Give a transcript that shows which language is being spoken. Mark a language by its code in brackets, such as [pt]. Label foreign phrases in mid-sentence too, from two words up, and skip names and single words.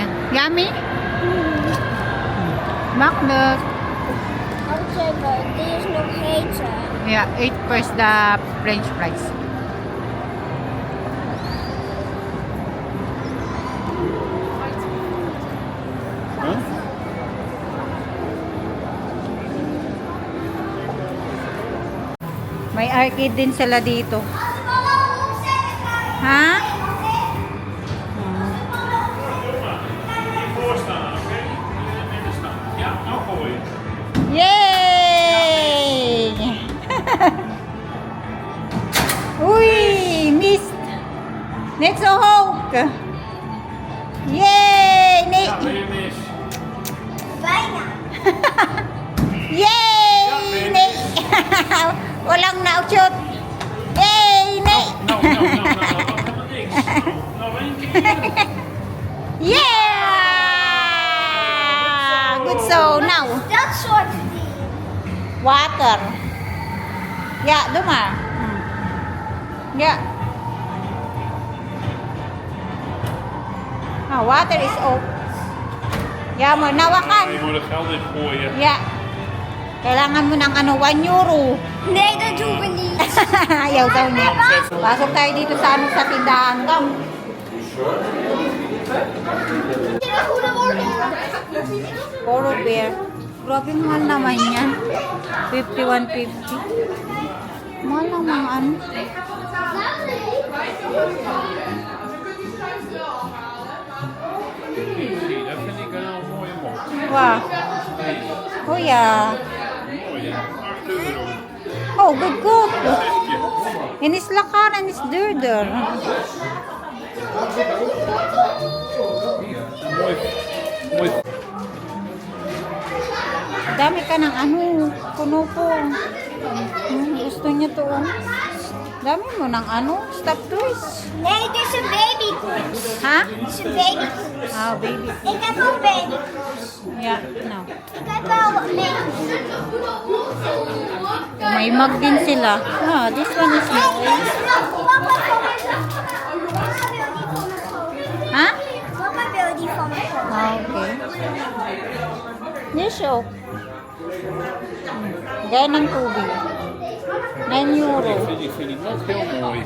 [en] Yummy? [nl] Makkelijk. [en] Okay, but [nl] die is nog heter. Ja, [en] eat first the French fries. [tl] May arcade din sila dito. Ha? [nl] Voorstaan, oké? Midden staan. Ja, nou gooien. [en] Yay! Uy, missed. Next Hulk. Yay! [nl] Ja, weer mis. Bijna. Yay! Nee. [tl] Walang na-shoot. [nl] Yay! Nee. Nou, helemaal niks. Nou, één keer. [en] Yeah! Good so now. [nl] Dat soort ding. Water. Ja, doe maar. Ja. Ah, water is open. [tl] Ja, mo nawakan. [nl] Je moet er geld in gooien. Ja. [tl] Kailangan mo ng ano, 1 euro. [nl] Nee, dat doen we niet. [tl] Ayaw daw niya. Pasok tayo dito sa ano sa tindahan. Come. Puro beer. Grabe mahal naman yan. 51.50. Mahal naman ano. [nl] Zie, dat vind ik een mooie mop. Wow. Oh ja. Mooi, hè? 8 euro. Oh, goedkoop. En is lekker en is duurder. Mooi. Mooi. [tl] Dami ka ng ano, puno po. Gusto niya to. Dami mo ng ano, [en] stop toys. [nl] Nee, dit is een babykoets. Ha? Dit is een babykoets. Ah, baby. Ik heb ook babykoets. [en] Yeah, no. [nl] Ik heb wel wat mee. [tl] May mug din sila. [en] Ah, this one is [nl] Nee, [en] nice. [nl] dit is nog. Papa wil die van me kopen. Ha? Papa wil die van me kopen. [en] Ah, okay. This ook. [tl] Gaya ng tubig. 9 euro. [nl] Ik vind die mop heel mooi.